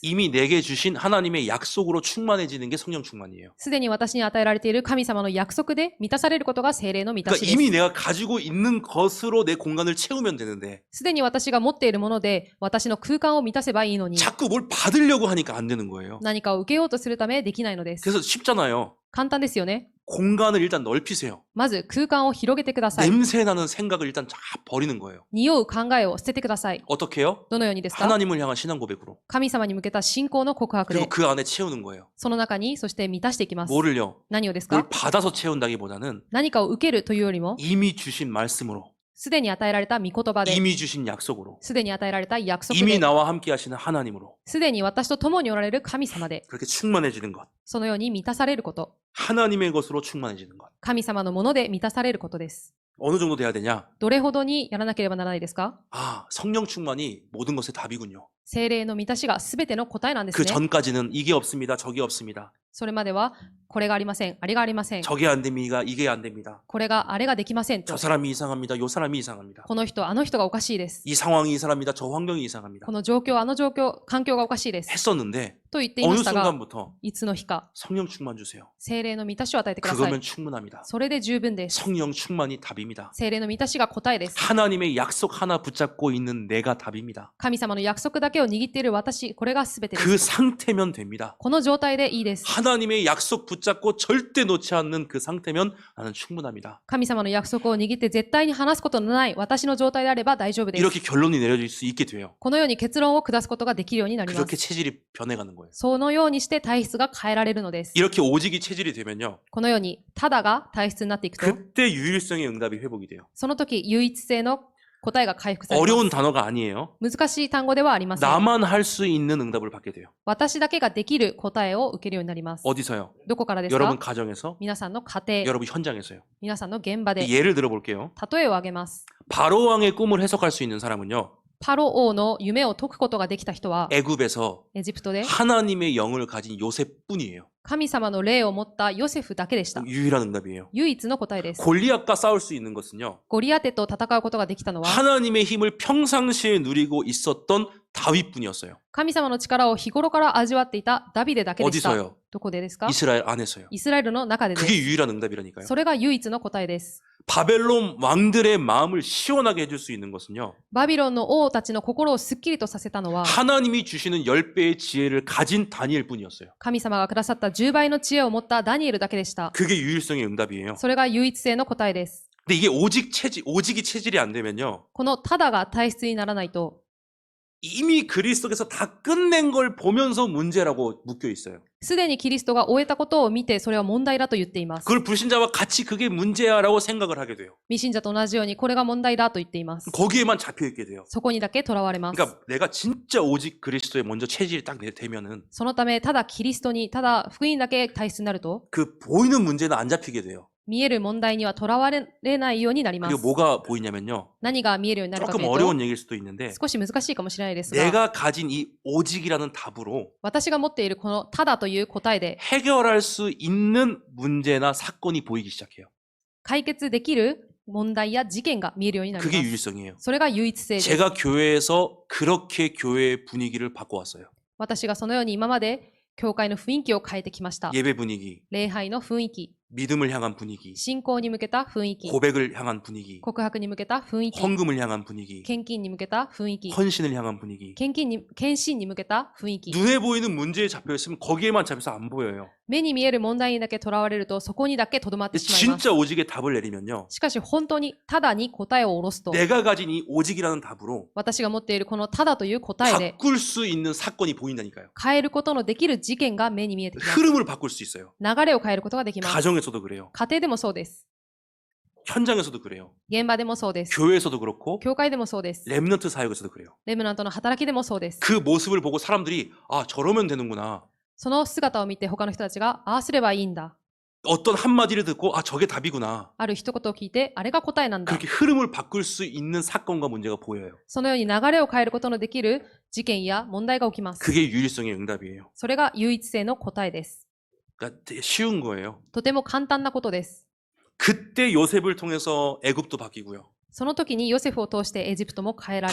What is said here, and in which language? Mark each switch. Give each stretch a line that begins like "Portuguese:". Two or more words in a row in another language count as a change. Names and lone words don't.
Korean: 이미 내게 주신 하나님의 약속으로 충만해지는 게 성령 충만이에요.
Japanese: すでに私に与えられている神様の約束で満たされることが聖霊の満たし
Korean: 그러니까
Japanese: です。
Korean: 이미 내가 가지고 있는 것으로 내 공간을 채우면 되는데
Japanese: すでに私が持っているもので私の空間を満たせばいいのに、
Korean: 자꾸 뭘 받으려고 하니까 안 되는 거예요.
Japanese: 何かを受けようとするためできないのです。
Korean: 그래서 쉽잖아요.
Japanese: 簡単ですよね。
Korean: 공간을 일단 넓히세요.
Japanese: まず空間を広げてください。
Korean: 냄새나는 생각을 일단 쫙 버리는 거예요.
Japanese: 匂う考えを捨ててください。
Korean: 어떻게 해요?
Japanese: どのようにですか？
Korean: 하나님을 향한 신앙 고백으로.
Japanese: 神様に向けた信仰の告白
Korean: 그리고
Japanese: で、
Korean: 그 안에 채우는 거예요.
Japanese: その中にそして満たしていきます。
Korean: 뭐를요?
Japanese: 何をです
Korean: 뭘
Japanese: か？
Korean: 받아서 채운다기보다는
Japanese: 何かを受けるというよりも、
Korean: 이미 주신 말씀으로,
Japanese: すでに与えられた御言葉で、
Korean: 이미 주신 약속으로,
Japanese: すでに与えられた約束
Korean: 이미
Japanese: で、
Korean: 나와 함께 하시는 하나님으로
Japanese: すでに私と共におられる神様で、
Korean: 그렇게 충만해지는 것.
Japanese: そのように満たされること、
Korean: 하나님의 것으로 충만해지는 것.
Japanese: 神様のもので満たされることです。
Korean: 어느 정도 돼야 되냐?
Japanese: どれほどにやらなければならないですか？
Korean: 아, 성령 충만이 모든 것의 답이군요.
Japanese: 聖霊の満たしが全ての答えなんです
Korean: 그
Japanese: ね。
Korean: 전까지는 이게 없습니다. 저게 없습니다.
Japanese: それまでは、これがありません、あれがありません、
Korean: 저게 안 됩니다. 이게 안 됩니다.
Japanese: これがあれができません
Korean: 저
Japanese: と、
Korean: 사람이 이상합니다. 요 사람이 이상합니다.
Japanese: この人、あの人がおかしいです。
Korean: 이 상황이 이상합니다. 저 환경이 이상합니다.
Japanese: この状況、あの状況、環境がおかしいです。
Korean: 했었는데
Japanese: と言っていま
Korean: 어느
Japanese: したが、
Korean: 순간부터
Japanese: いつの日か、
Korean: 성령 충만 주세요.
Japanese: 聖霊の満たしを与えてください。
Korean: 그거면 충분합니다.
Japanese: それで十分です。
Korean: 성령 충만이 답입니다.
Japanese: 聖霊の満たしが答えです。
Korean: 하나님의 약속 하나 붙잡고 있는 내가 답입니다.
Japanese: 神様の約束だけを握っている私、これが全てで
Korean: 그
Japanese: す。
Korean: 상태면 됩니다.
Japanese: この状態でいいです。
Korean: 하나님의 약속 붙잡고 절대 놓지 않는 그 상태면 나는 충분합니다.
Japanese: 神様の約束を握って絶対に離すことのない私の状態であれば大丈夫です。
Korean: 이렇게 결론이 내려질 수 있게 돼요.
Japanese: このように結論を下すことができるようになりま
Korean: 그렇게
Japanese: す。
Korean: 체질이 변해가는 거예요.
Japanese: そのようにして体質が変えられるのです。
Korean: 이렇게 오직이 체질이 되면요.
Japanese: このように、ただが体質になっていくと、
Korean: 그때 유일성의 응답이 회복이 돼요.
Japanese: その時唯一性の答えが回復されま
Korean: 어려운
Japanese: す。
Korean: 단어가 아니에요.
Japanese: 難しい単語ではありません。
Korean: 나만 할 수 있는 응답을 받게 돼요.
Japanese: 私だけができる答えを受けるようになります。
Korean: 어디서요?
Japanese: どこからです
Korean: 여러분
Japanese: か？
Korean: 가정에서,
Japanese: 皆さんの家庭、
Korean: 여러분 현장에서요.
Japanese: 皆さんの現場で、
Korean: 예를 들어볼게요.
Japanese: 例えを挙げます。
Korean: 바로 왕의 꿈을 해석할 수 있는 사람은요.
Japanese: パロ王の夢を解くことができた人は、
Korean: 애굽에서
Japanese: エジプトで
Korean: 하나님의 영을 가진 요셉뿐이에요.
Japanese: 神様の霊を持ったヨセフだけでした。
Korean: 유일한 응답이에요.
Japanese: 唯一の答えです。
Korean: 골리앗과 싸울 수 있는 것은요.
Japanese: ゴリアテと戦うことができたのは、
Korean: 하나님의 힘을 평상시에 누리고 있었던 다윗뿐이었어요.
Japanese: 神様の力を日頃から味わっていたダビデだけでした。
Korean: 어디서요?
Japanese: どこでですか？
Korean: 이스라엘 안에서요.
Japanese: イスラエルの中でで
Korean: 그게
Japanese: す。
Korean: 유일한 응답이라니까요.
Japanese: それが唯一の答えです。
Korean: 바벨론 왕들의 마음을 시원하게 해줄 수 있는 것은요.
Japanese: バビロンの王たちの心をすっきりとさせたのは、
Korean: 하나님이 주시는 10배의 지혜를 가진 다니엘뿐이었어요.
Japanese: 神様がくださった10倍の知恵を持ったダニエルだけでした。
Korean: 그게 유일성의 응답이에요.
Japanese: それが唯一性の答えです。
Korean: 근데 이게 오직이 체질이 안 되면요.
Japanese: このただが体質にならないと、
Korean: 이미 그리스도께서 다 끝낸 걸 보면서 문제라고 묶여 있어요.
Japanese: すでにキリストが終えたことを見て、それは問題だと言っています。
Korean: 그걸 불신자와 같이 그게 문제야라고 생각을 하게 돼요.
Japanese: 未信者と同じように、これが問題だと言っています。
Korean: 거기에만 잡혀 있게 돼요.
Japanese: そこにだけ囚われます。
Korean: 그러니까 내가 진짜 오직 그리스도에 먼저 체질이 딱 되면은
Japanese: そのため、ただキリストに、ただ福音だけ体質になると、
Korean: 그 보이는 문제는 안 잡히게 돼요.
Japanese: 見える問題には囚われないようになります
Korean: 그리고 。 뭐가 보이냐면요.
Japanese: 何が見えるようになるかとい
Korean: 조금
Japanese: うと、
Korean: 어려운 얘기일 수도 있는데
Japanese: 少し難しいかもしれないですが、
Korean: 내가 가진 이 오직이라는 답으로
Japanese: 私が持っているこのただという答えで
Korean: 해결할 수 있는 문제나 사건이 보이기 시작해요.
Japanese: 解決できる問題や事件が見えるようになり
Korean: 그게
Japanese: ます。
Korean: 유일성이에요.
Japanese: それが唯一性です。
Korean: 제가 교회에서 그렇게 교회의 분위기를 바꿔왔어요.
Japanese: 私がそのように今まで教会の雰囲気を変えてきました。
Korean: 예배 분위기,
Japanese: 礼拝の雰囲気、
Korean: 믿음을 향한 분위기,
Japanese: 信仰に向けた雰囲気、
Korean: 고백을 향한 분위기,
Japanese: 告白に向けた雰囲気、
Korean: 헌금을 향한 분위기,
Japanese: 献金に向けた雰囲気、
Korean: 헌신을 향한 분위기.
Japanese: 献身に向けた雰囲気。
Korean: 눈에 보이는 문제에 잡혀 있으면 거기에만 잡혀서 안 보여요.
Japanese: 目に見える問題にだけ囚われると、そこにだけとどまってしまいます。
Korean: 진짜 오직의 답을 내리면요.
Japanese: しかし本当にただに答えを下ろすと、
Korean: 내가 가진 이 오직이라는 답으로
Japanese: 私が持っているこのただという答えで
Korean: 바꿀 수 있는 사건이 보인다니까요.
Japanese: 変えることのできる事件が目に見えてきます。
Korean: 흐름을 바꿀 수 있어요.
Japanese: 流れを変えることができます。
Korean: 가정에서도 그래요.
Japanese: 家庭でもそうです。
Korean: 현장에서도 그래요.
Japanese: 現場でもそうです。
Korean: 교회에서도 그렇고
Japanese: 教会でもそうです。
Korean: 렘넌트 사역에서도 그래요.
Japanese: レムナントの働きでもそうです。
Korean: 그 모습을 보고 사람들이 아 저러면 되는구나.
Japanese: その姿を見て他の人たちが、ああすればいいんだ。
Korean: 어떤 한마디를 듣고 아 저게 답이구나.
Japanese: ある一言を聞いて、あれが答えなんだ。
Korean: 그렇게 흐름을 바꿀 수 있는 사건과 문제가 보여요.
Japanese: そのように流れを変えることのできる事件や問題が起きます。
Korean: 그게 유일성의 응답이에요.
Japanese: それが唯一性の答えです。
Korean: 그러니까 되게 쉬운 거예요.
Japanese: とても簡単なことです。
Korean: 그때 요셉을 통해서 애굽도 바뀌고요.
Japanese: その時にヨセフを通してエジプトも変えられ、